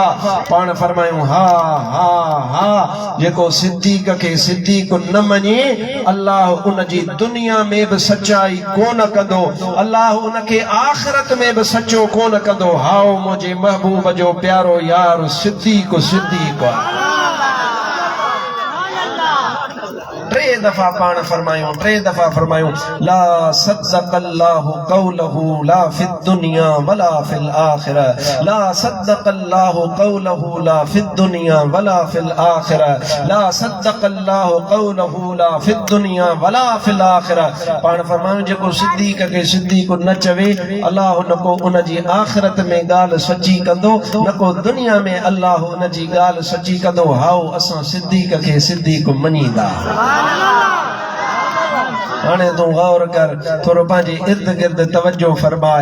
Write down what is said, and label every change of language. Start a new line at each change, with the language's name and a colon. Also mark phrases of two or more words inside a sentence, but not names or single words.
Sindhi: पाण फरमायूं हा हा हा जेको सिद्दीक़ खे सिद्दीक़ न मञे अल्लाह उन जी दुनिया में बि सचाई कोन कंदो अल्लाह उनखे आख़िरत में बि सचो कोन कंदो हाओ मुंहिंजे महबूब जो प्यारो यार सिद्दीक़ सिद्दीक़ टे दफ़ा पाण फरमायूं, 3 दफ़ा फरमायूं
Arabic: لا صدق الله قوله لا في الدنيا ولا في الآخرة, لا صدق الله قوله لا في الدنيا ولا في الآخرة, لا صدق الله قوله لا في الدنيا ولا في الآخرة.
Sindhi: पाण फरमायूं जेको सिद्दीक़ खे सिद्दीक़ न चवे अल्लाह न को उन जी आखिरत में ॻाल्हि सची कंदो, न को दुनिया में अल्लाह उन जी ॻाल्हि सची कंदो। हाओ असां सिद्दीक़ खे सिद्दीक़ मञींदा। हाणे तूं गौर कर, थोरो पंहिंजे इर्द गिर्द तवज्जो फरमाए।